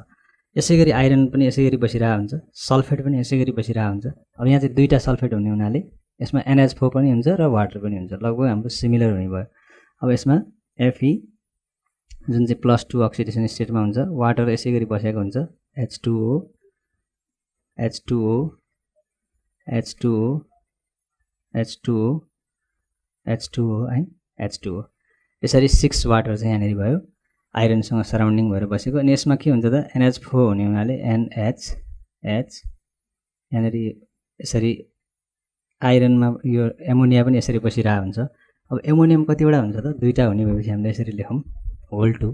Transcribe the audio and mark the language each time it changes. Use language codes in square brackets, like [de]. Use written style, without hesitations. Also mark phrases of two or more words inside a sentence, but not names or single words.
[ne] यसै गरी आइरन पनि यसै गरी बसिरहेको हुन्छ, सल्फेट पनि यसै गरी बसिरहेको हुन्छ। अब यहाँ चाहिँ दुईवटा सल्फेट हुने हुनाले यसमा NH4 पनि हुन्छ र वाटर पनि हुन्छ, लगभग हाम्रो सिमिलर हुने भयो। अब यसमा Fe जुन चाहिँ +2 [en] oxidation stateमा [ne] हुन्छ, वाटर यसै गरी बसेको हुन्छ, H2O H2O H2O H2O H2O है H2O, यसरी 6 वाटर चाहिँ यहाँनिर भयो, आइरनसँग सराउन्डिङ भएर बसेको। अनि यसमा के हुन्छ त? NH4 हुने हुनाले NH यहाँनिर यसरी आइरनमा यो एमोनिया पनि यसरी बसिरहेको हुन्छ। अब एमोनियम कतिवटा हुन्छ त? दुईवटा हुने भएपछि हामीले यसरी लेखौँ होल 2।